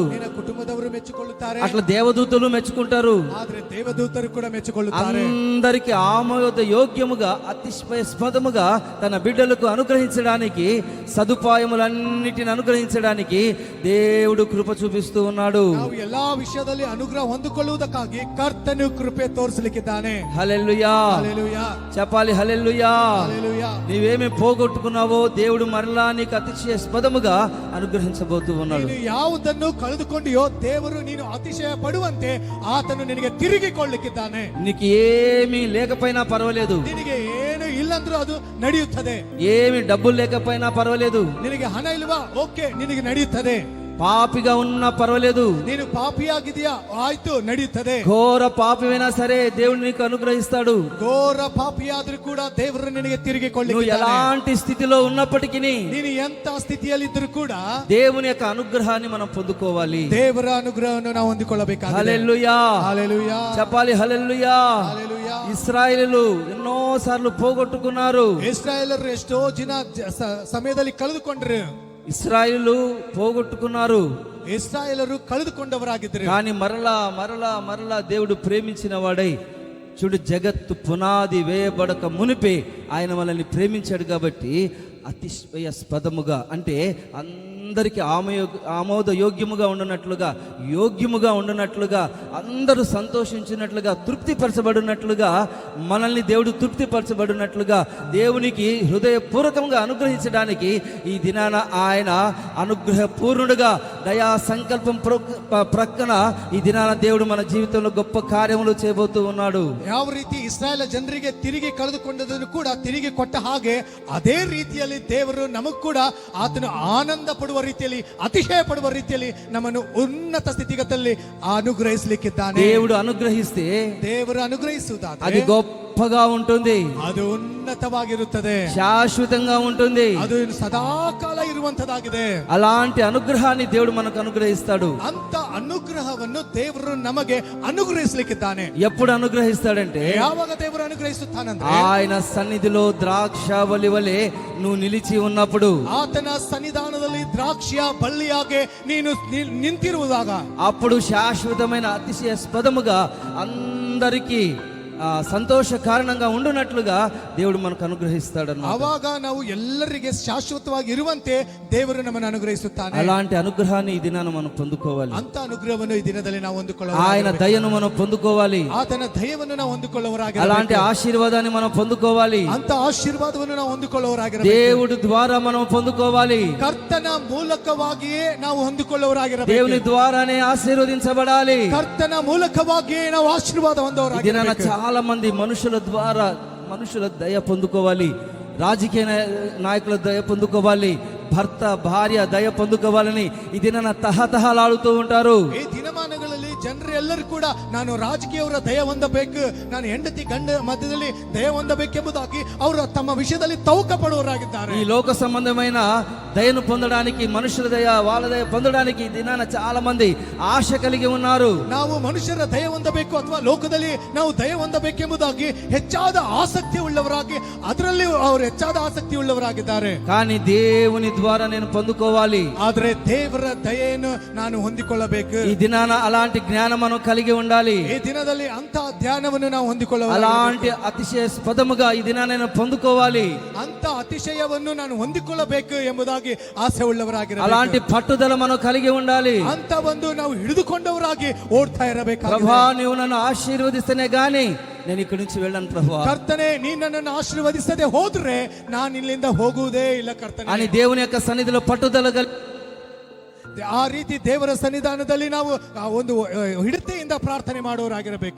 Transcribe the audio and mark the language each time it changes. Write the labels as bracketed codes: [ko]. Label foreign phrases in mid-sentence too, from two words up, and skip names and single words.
[kn] ನಿನ್ನ ಕುಟುಂಬದವರು ಮೆಚ್ಚಿಕೊಳ್ಳುತ್ತಾರೆ, [te] అట్లా దేవదూతలు మెచ్చుకుంటారు. [kn] ಆದ್ರೆ ದೇವದೂತರು ಕೂಡ ಮೆಚ್ಚಿಕೊಳ್ಳುತ್ತಾರೆ. [te] అందరికి ఆమోద యోగ్యముగా అతిశయాస్పదముగా తన బిడ్డలకు అనుగ్రహించడానికి, సదుపాయములన్నిటిని అనుగ్రహించడానికి దేవుడు కృప చూపిస్తూ ఉన్నాడు. [kn] ನಾವು ಎಲ್ಲಾ ವಿಷಯದಲ್ಲಿ ಅನುಗ್ರಹ ಹೊಂದಿಕೊಳ್ಳುವುದಕ್ಕಾಗಿ ಕರ್ತನು ಕೃಪೆ ತೋರಿಸಲಿಕ್ಕಿದ್ದಾನೆ. [te] హల్లెలూయా, హల్లెలూయా, చెప్పాలి హల్లెలూయా. హల్లెలూయా. నీవేమి పోగొట్టుకున్నావో దేవుడు మరలా నీకు అతిశయాస్పదముగా అనుగ్రహించబోతూ ఉన్నాడు. [kn] ನೀನು ಯಾವುದನ್ನು ಕಳೆದುಕೊಂಡಿಯೋ ದೇವರು ನೀನು ಅತಿಶಯ ಪಡುವಂತೆ ಆತನು ನಿನಗೆ ತಿರುಗಿಕೊಳ್ಳಲಿಕ್ಕಿದ್ದಾನೆ. [te] నీకు ఏమీ లేకపోయినా పర్వాలేదు, [kn] ನಿನಗೆ ಏನು ಇಲ್ಲಂದ್ರೂ ಅದು ನಡೆಯುತ್ತದೆ. [te] ఏమి డబ్బులు లేకపోయినా పర్వాలేదు, [kn] ನಿನಗೆ ಹಣ ಇಲ್ವಾ, ಓಕೆ, ನಿನಗೆ ನಡೆಯುತ್ತದೆ. [te] పాపిగా ఉన్నా పర్వాలేదు, [kn] ನೀನು ಪಾಪಿಯಾಗಿದೆಯಾ, ಆಯ್ತು, ನಡೆಯುತ್ತದೆ. [te] ఘోర పాపివైనా సరే దేవుడు నీకు అనుగ్రహిస్తాడు. [kn] ಘೋರ ಪಾಪಿಯಾದ್ರೂ ಕೂಡ ದೇವರು ನಿನಗೆ [te] నువ్వు [kn] ತಿರುಗಿಕೊಳ್ಳಲಿಕ್ಕಿದ್ದಾನೆ. [te] ఎలాంటి స్థితిలో ఉన్నప్పటికీ [kn] ನೀನು ಎಂತ ಸ್ಥಿತಿಯಲ್ಲಿದ್ದರೂ ಕೂಡ [te] దేవుని యొక్క అనుగ్రహాన్ని మనం పొందుకోవాలి. [kn] ದೇವರ ಅನುಗ್ರಹವನ್ನು ನಾವು ಹೊಂದಿಕೊಳ್ಳಬೇಕಾಗಿದೆ. [te] హల్లెలూయా, హల్లెలూయా, చెప్పాలి హల్లెలూయా. హల్లెలూయా. ఇశ్రాయేలీయులు ఎన్నో సార్లు పోగొట్టుకున్నారు. [kn] ಇಸ್ರಾಯೇಲರು ಎಷ್ಟೋ ದಿನ ಸಮಯದಲ್ಲಿ ಕಳೆದುಕೊಂಡ್ರು. [te] ఇశ్రాయేలు పోగొట్టుకున్నారు, [kn] ಇಸ್ರಾಯೇಲರು ಕಳೆದುಕೊಂಡವರಾಗಿದ್ದರು. [te] కానీ మరలా దేవుడు ప్రేమించిన వాడై, చూడు, జగత్తు పునాది వేయబడక మునిపే ఆయన మనల్ని ప్రేమించాడు కాబట్టి అతిశయాస్పదముగా, అంటే అందరికి ఆమోద యోగ్యముగా ఉండునట్లుగా అందరూ సంతోషించినట్లుగా, తృప్తిపరచబడినట్లుగా, మనల్ని దేవుడు తృప్తిపరచబడినట్లుగా దేవునికి హృదయపూర్వకంగా అనుగ్రహించడానికి ఈ దినాన ఆయన అనుగ్రహపూర్ణుడుగా దయా సంకల్పం ప్రక్కన ఈ దినాన దేవుడు మన జీవితంలో గొప్ప కార్యములు చేయబోతూ ఉన్నాడు. [kn] ಯಾವ ರೀತಿ ಇಸ್ರಾಯೇಲ್ ಜನರಿಗೆ ತಿರುಗಿ ಕಳೆದುಕೊಂಡದನ್ನು ಕೂಡ ತಿರುಗಿ ಕೊಟ್ಟ ಹಾಗೆ ಅದೇ ರೀತಿಯಲ್ಲಿ ದೇವರು ನಮಗ್ ಕೂಡ ಆತನು ಆನಂದ ಪಡುವ ರೀತಿಯಲ್ಲಿ, ಅತಿಶಯ ಪಡುವ ರೀತಿಯಲ್ಲಿ ನಮ್ಮನ್ನು ಉನ್ನತ ಸ್ಥಿತಿಗತಿಯಲ್ಲಿ ಅನುಗ್ರಹಿಸಲಿಕ್ಕಿದ್ದಾನೆ. [te] దేవుడు అనుగ్రహిస్తే [kn] ದೇವರು ಅನುಗ್ರಹಿಸುವುದಾದರೆ [te] అది గొప్పగా ఉంటుంది, [kn] ಅದು ಉನ್ನತವಾಗಿರುತ್ತದೆ, [te] శాశ్వతంగా ఉంటుంది, [kn] ಅದು ಸದಾಕಾಲ ಇರುವಂತದಾಗಿದೆ. [te] అలాంటి అనుగ్రహాన్ని దేవుడు మనకు అనుగ్రహిస్తాడు. [kn] ಅಂತ ಅನುಗ್ರಹವನ್ನು ದೇವರು ನಮಗೆ ಅನುಗ್ರಹಿಸಲಿಕ್ಕಿದ್ದಾನೆ. [te] ఎప్పుడు అనుగ్రహిస్తాడంటే, [kn] ಯಾವಾಗ ದೇವರು ಅನುಗ್ರಹಿಸುತ್ತಾನಂದ್ರೆ [te] ఆయన సన్నిధిలో ద్రాక్షావళి వలె నువ్వు నిలిచి ఉన్నప్పుడు, [kn] ಆತನ ಸನ್ನಿಧಾನದಲ್ಲಿ ದ್ರಾಕ್ಷಿಯ ಬಳ್ಳಿಯಾಗೆ ನೀನು ನಿಂತಿರುವುದಾಗ, [te] అప్పుడు శాశ్వతమైన అతిశయాస్పదముగా అందరికీ సంతోష కారణంగా ఉండునట్లుగా దేవుడు మనకు అనుగ్రహిస్తాడు అన్నమాట. [kn] ಆವಾಗ ನಾವು ಎಲ್ಲರಿಗೆ ಶಾಶ್ವತವಾಗಿ ಇರುವಂತೆ ದೇವರು ನಮ್ಮನ್ನು ಅನುಗ್ರಹಿಸುತ್ತಾನೆ. [te] అలాంటి అనుగ్రహాన్ని ఈ దినాన మనం పొందుకోవాలి. [kn] ಅಂತ ಅನುಗ್ರಹವನ್ನು ಈ ದಿನದಲ್ಲಿ ನಾವು [te] ఆయన దయను మనం పొందుకోవాలి. [kn] ಆತನ ದಯವನ್ನು ನಾವು ಹೊಂದಿಕೊಳ್ಳುವರಾಗಿರಬೇಕು. [te] అలాంటి ఆశీర్వాదాన్ని మనం పొందుకోవాలి. [kn] ಅಂತ ಆಶೀರ್ವಾದವನ್ನು ನಾವು ಹೊಂದಿಕೊಳ್ಳುವರಾಗಿರಬೇಕು. [te] దేవుడి ద్వారా మనం పొందుకోవాలి. [kn] ಕರ್ತನ ಮೂಲಕವಾಗಿಯೇ ನಾವು ಹೊಂದಿಕೊಳ್ಳುವರಾಗಿರಬೇಕು. [te] దేవుని ద్వారానే ఆశీర్వదించబడాలి. [kn] ಕರ್ತನ ಮೂಲಕವಾಗಿಯೇ ನಾವು ಆಶೀರ್ವಾದ [te] ఈ దినాన [kn] ಹೊಂದವರಾಗಿರಬೇಕು. [te] చాలా మంది మనుషుల ద్వారా మనుషుల దయ పొందుకోవాలి. రాజకీయ నాయకుల దయ పొందుకోవాలి. భర్త భార్య దయ పొందుకోవాలని ఈ దినాన తహతహలాడుతూ ఉంటారు. [kn] ಈ ದಿನಮಾನಗಳಲ್ಲಿ ಜನರು ಎಲ್ಲರೂ ಕೂಡ ನಾನು ರಾಜಕೀಯವರ ದಯ ಹೊಂದಬೇಕು, ನಾನು ಹೆಂಡತಿ ಗಂಡ ಮಧ್ಯದಲ್ಲಿ ದಯ ಹೊಂದಬೇಕೆಂಬುದಾಗಿ ಅವರು ತಮ್ಮ ವಿಷಯದಲ್ಲಿ ತೌಕ ಪಡುವವರಾಗಿದ್ದಾರೆ. [te] ఈ లోక సంబంధమైన దయను పొందడానికి మనుషుల దయ వాళ్ళ దయ పొందడానికి ఈ దినాన చాలా మంది ఆశ కలిగి ఉన్నారు. [kn] ನಾವು ಮನುಷ್ಯರ ದಯ ಹೊಂದಬೇಕು ಅಥವಾ ಲೋಕದಲ್ಲಿ ನಾವು ದಯ ಹೊಂದಬೇಕೆಂಬುದಾಗಿ ಹೆಚ್ಚಾದ ಆಸಕ್ತಿ ಉಳ್ಳವರಾಗಿ ಅದರಲ್ಲಿ ಅವರು ಹೆಚ್ಚಾದ ಆಸಕ್ತಿ ಉಳ್ಳವರಾಗಿದ್ದಾರೆ. [te] కానీ దేవుని ద్వారా నేను పొందుకోవాలి. [kn] ಆದ್ರೆ ದೇವರ ದಯೆಯನ್ನು ನಾನು ಹೊಂದಿಕೊಳ್ಳಬೇಕು. [te] ఈ దినాన అలాంటి జ్ఞానం మనం కలిగి ఉండాలి. [kn] ಈ ದಿನದಲ್ಲಿ ಅಂತ ಧ್ಯಾನವನ್ನು ನಾವು ಹೊಂದಿಕೊಳ್ಳಬೇಕು. [te] అలాంటి అతిశయాస్పదముగా ఈ దినాన నేను పొందుకోవాలి. [kn] ಅಂತ ಅತಿಶಯವನ್ನು ನಾನು ಹೊಂದಿಕೊಳ್ಳಬೇಕು ಎಂಬುದಾಗಿ ಆಸೆ ಉಳ್ಳವರಾಗಿರಬೇಕು. [te] అలాంటి పట్టుదల మనం కలిగి ఉండాలి. [kn] ಅಂತ ಒಂದು ನಾವು ಹಿಡಿದುಕೊಂಡವರಾಗಿ ಓಡ್ತಾ ಇರಬೇಕು. [te] ప్రభా నీవు నన్ను ఆశీర్వదిస్తేనే గాని నేను ఇక్కడి నుంచి వెళ్ళను ప్రభువా [kn] ಕರ್ತನೆ ನೀನು ನನ್ನನ್ನು ಆಶೀರ್ವದಿಸದೆ ಹೋದ್ರೆ ನಾನು ಇಲ್ಲಿಂದ ಹೋಗುವುದೇ ಇಲ್ಲ ಕರ್ತನೆ [te] అని దేవుని యొక్క సన్నిధిలో పట్టుదల [kn] ಆ ರೀತಿ ದೇವರ ಸನ್ನಿಧಾನದಲ್ಲಿ ನಾವು ಒಂದು ಹಿಡಿತೆಯಿಂದ ಪ್ರಾರ್ಥನೆ ಮಾಡುವವರಾಗಿರಬೇಕು.